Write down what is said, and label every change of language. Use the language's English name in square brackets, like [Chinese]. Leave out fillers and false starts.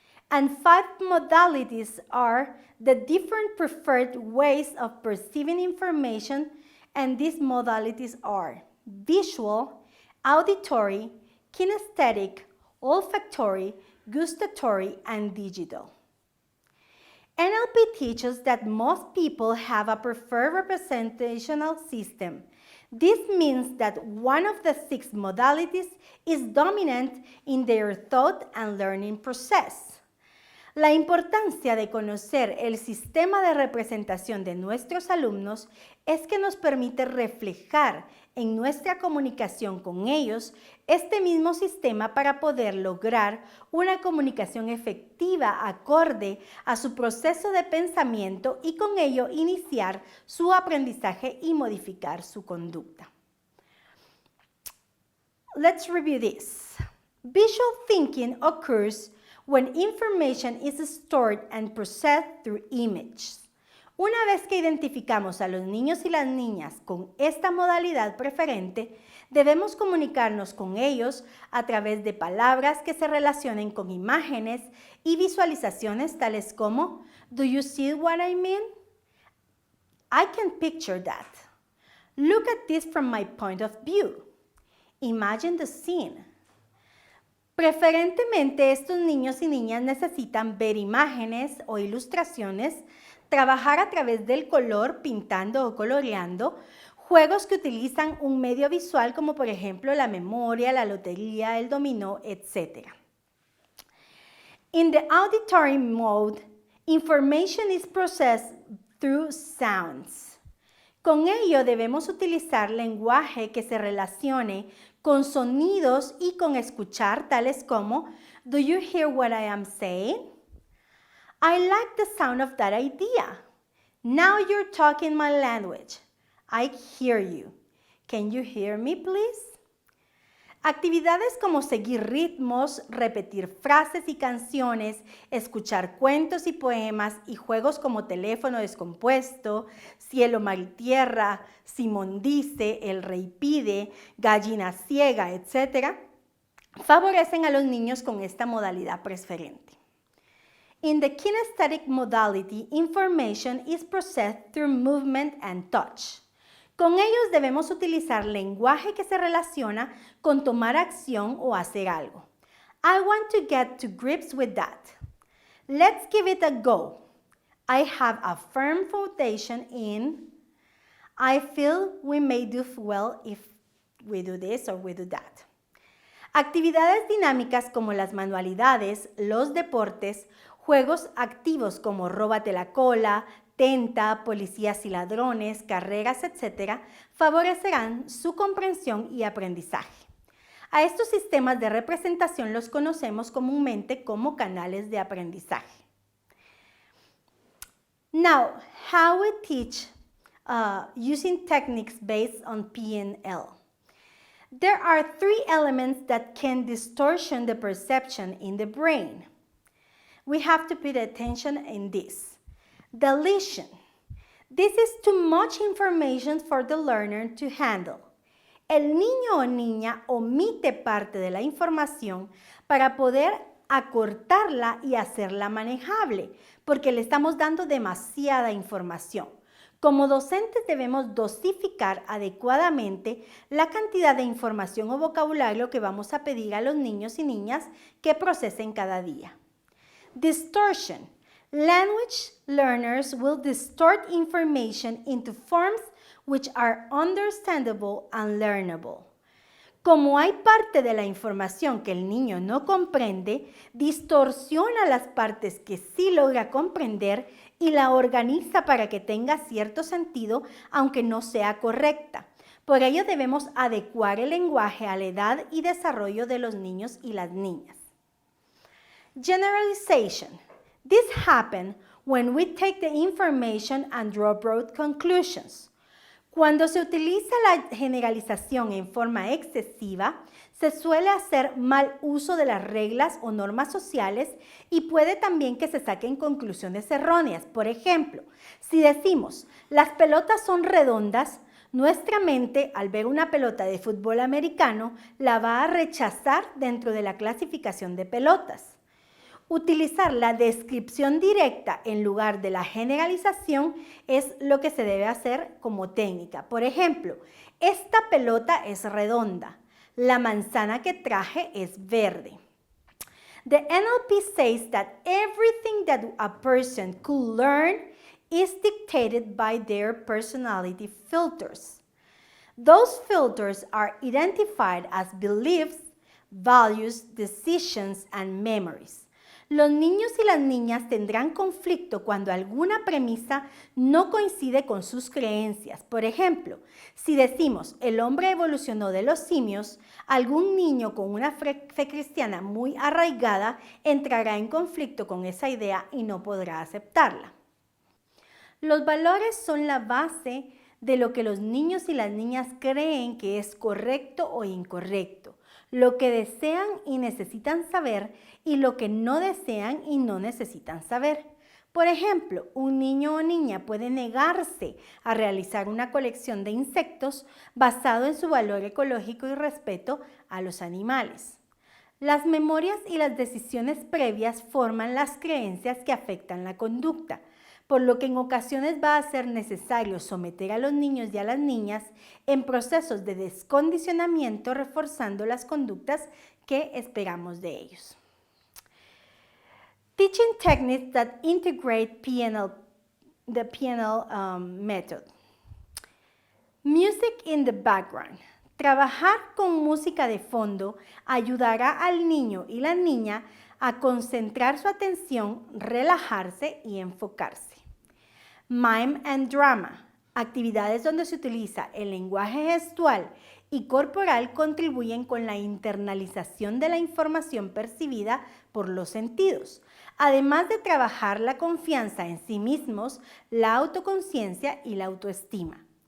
[English] And 5 modalities are the different preferred ways of perceiving information, and these modalities are visual, auditory, kinesthetic, olfactory, gustatory, and digital. NLP teaches that most people have a preferred representational system. This means that one of the 6 modalities is dominant in their thought and learning process. [Spanish] La importancia de conocer el sistema de representación de nuestros alumnos es que nos permite reflejar en nuestra comunicación con ellos este mismo sistema para poder lograr una comunicación efectiva acorde a su proceso de pensamiento y con ello iniciar su aprendizaje y modificar su conducta. [English] Let's review this. Visual thinking occurs when information is stored and processed through images. [Spanish] Una vez que identificamos a los niños y las niñas con esta modalidad preferente, debemos comunicarnos con ellos a través de palabras que se relacionen con imágenes y visualizaciones tales como [English] "Do you see what I mean? I can picture that. Look at this from my point of view. Imagine the scene. [Spanish] Preferentemente, estos niños y niñas necesitan ver imágenes o ilustraciones, trabajar a través del color, pintando o coloreando, juegos que utilizan un medio visual como por ejemplo la memoria, la lotería, el dominó, etc. [English] In the auditory mode, information is processed through sounds. [Spanish] Con ello debemos utilizar lenguaje que se relacione con sonidos y con escuchar, tales como [English] "Do you hear what I am saying? I like the sound of that idea. Now you're talking my language. I hear you. Can you hear me, please?" [Spanish] Actividades como seguir ritmos, repetir frases y canciones, escuchar cuentos y poemas y juegos como teléfono descompuesto, cielo, mar y tierra, Simón dice, el rey pide, gallina ciega, etc., favorecen a los niños con esta modalidad preferente. [English] In the kinesthetic modality, information is processed through movement and touch. [Spanish] Con ellos debemos utilizar lenguaje que se relaciona con tomar acción o hacer algo. [English] I want to get to grips with that. Let's give it a go. I have a firm foundation in. I feel we may do well if we do this or we do that. [Spanish] Actividades dinámicas como las manualidades, los deportes, juegos activos como róbate la cola, tenta, policías y ladrones, carreras, etc., favorecerán su comprensión y aprendizaje. A estos sistemas de representación los conocemos comúnmente como canales de aprendizaje. [English] Now, how we teach using techniques based on PNL. There are three elements that can distortion the perception in the brain. We have to pay attention in this. Deletion. This is too much information for the learner to handle. [Spanish] El niño o niña omite parte de la información para poder acortarla y hacerla manejable, porque le estamos dando demasiada información. Como docentes debemos dosificar adecuadamente la cantidad de información o vocabulario que vamos a pedir a los niños y niñas que procesen cada día. [English] Distortion. Language learners will distort information into forms which are understandable and learnable. [Spanish] Como hay parte de la información que el niño no comprende, distorsiona las partes que sí logra comprender y la organiza para que tenga cierto sentido, aunque no sea correcta. Por ello debemos adecuar el lenguaje a la edad y desarrollo de los niños y las niñas. [English] Generalization. This happens when we take the information and draw broad conclusions. [Spanish] Cuando se utiliza la generalización en forma excesiva, se suele hacer mal uso de las reglas o normas sociales y puede también que se saquen conclusiones erróneas. Por ejemplo, si decimos, las pelotas son redondas, nuestra mente, al ver una pelota de fútbol americano, la va a rechazar dentro de la clasificación de pelotas. Utilizar la descripción directa en lugar de la generalización es lo que se debe hacer como técnica. Por ejemplo, esta pelota es redonda. La manzana que traje es verde. [English] The NLP says that everything that a person could learn is dictated by their personality filters. Those filters are identified as beliefs, values, decisions, and memories. [Spanish] Los niños y las niñas tendrán conflicto cuando alguna premisa no coincide con sus creencias. Por ejemplo, si decimos el hombre evolucionó de los simios, algún niño con una fe cristiana muy arraigada entrará en conflicto con esa idea y no podrá aceptarla. Los valores son la base de lo que los niños y las niñas creen que es correcto o incorrecto, lo que desean y necesitan saber y lo que no desean y no necesitan saber. Por ejemplo, un niño o niña puede negarse a realizar una colección de insectos basado en su valor ecológico y respeto a los animales. Las memorias y las decisiones previas forman las creencias que afectan la conducta, por lo que en ocasiones va a ser necesario someter a los niños y a las niñas en procesos de descondicionamiento reforzando las conductas ¿Qué esperamos de ellos? [English] Teaching techniques that integrate the PNL method. Music in the background. [Spanish] Trabajar con música de fondo ayudará al niño y la niña a concentrar su atención, relajarse y enfocarse. [English] Mime and drama. [Spanish] Actividades donde se utiliza el lenguaje gestual y corporal contribuyen con la internalización de la información percibida por los sentidos, además de trabajar la confianza en sí mismos, la autoconciencia y la autoestima.